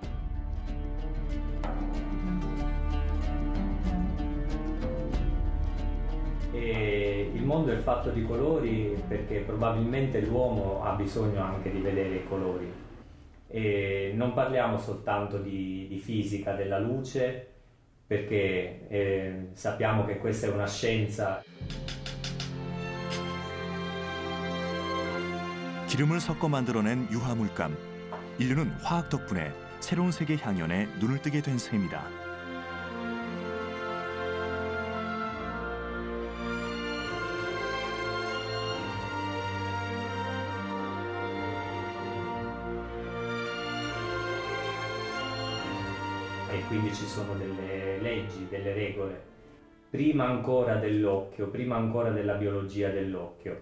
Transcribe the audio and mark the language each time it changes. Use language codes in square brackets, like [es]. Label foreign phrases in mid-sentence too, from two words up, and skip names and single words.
[it] E il mondo è fatto di colori perché probabilmente l'uomo ha bisogno anche di vedere i colori. E non parliamo soltanto di fisica della luce, perché sappiamo che questa è una scienza. [ko] 기름을 섞어 만들어낸 유화물감. 인류는 화학 덕분에 새로운 세계 향연에 눈을 뜨게 된 셈이다. [it] E quindi ci sono delle leggi, delle regole, prima ancora dell'occhio, prima ancora della biologia dell'occhio.